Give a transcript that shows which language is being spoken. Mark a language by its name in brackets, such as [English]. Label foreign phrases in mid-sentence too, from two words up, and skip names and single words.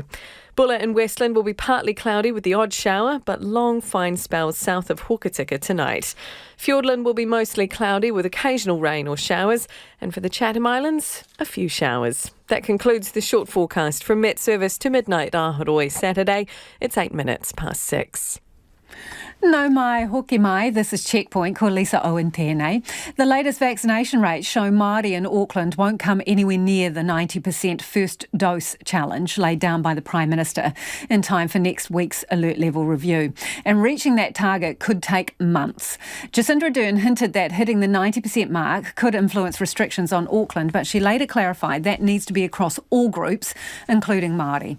[English] Bulla and Westland will be partly cloudy with the odd shower, but long fine spells south of Hokitika tonight. Fiordland will be mostly cloudy with occasional rain or showers, and for the Chatham Islands, a few showers. That concludes the short forecast from Met Service to midnight Aharoi Saturday. It's 8 minutes past 6. [Māori] No mai, hoki mai. [English] This is Checkpoint, [Māori] ko Lisa Owen tēnei. [English] The latest vaccination rates show Māori in Auckland won't come anywhere near the 90% first dose challenge laid down by the Prime Minister in time for next week's alert level review. And reaching that target could take months. Jacinda Ardern hinted that hitting the 90% mark could influence restrictions on Auckland, but she later clarified that needs to be across all groups, including Māori.